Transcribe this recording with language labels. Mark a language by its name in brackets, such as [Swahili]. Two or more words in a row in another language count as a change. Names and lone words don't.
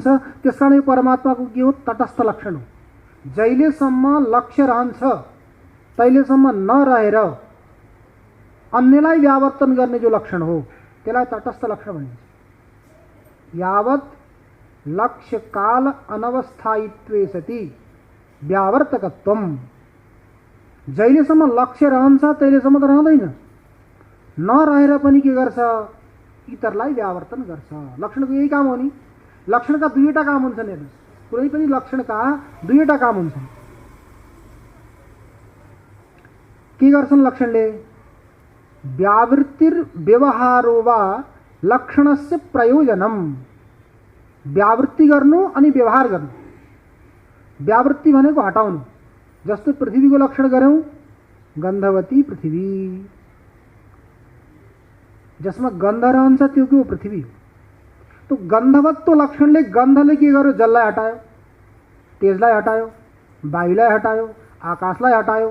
[Nepali] त्यसकारण यो परमात्माको के हो, तटस्थ लक्षण हो। जहिलेसम्म लक्ष्य रहन्छ तहिलेसम्म नरहेर अन्यलाई व्यावर्तन गर्ने जो लक्षण हो, त्यसलाई तटस्थ लक्षण भनिन्छ। [Sanskrit] यावत् लक्ष्य काल अनवस्थायित्वे सति व्यावर्तकत्वम। [Nepali] जहिलेसम्म लक्ष्य रहन्छ तहिलेसम्म त रहँदैन, नरहेर पनि के गर्छ, इतरलाई व्यावर्तन गर्छ। लक्षणको यही काम हो नि। लक्षणका दुईवटा काम हुन्छन्। हेर्नुहोस्, कुनै पनि लक्षणका दुईवटा काम हुन्छन्। के गर्छन् लक्षणले, [Sanskrit] व्यावृत्तिर व्यवहारो वा लक्षणस्य प्रयोजनम। [Nepali] व्यावृत्ति गर्नु अनि व्यवहार गर्नु। व्यावृत्ति भनेको हटाउनु। जस्तो पृथ्वीको लक्षण गर्यौं, गन्धवती पृथ्वी, जसमा गन्ध रहन्छ त्यो के हो, पृथ्वी हो। तो गन्धवत्व लक्षणले गन्धले के गर्यो, जललाई हटायो, तेजलाई हटायो, वायुलाई हटायो, आकाशलाई हटायो।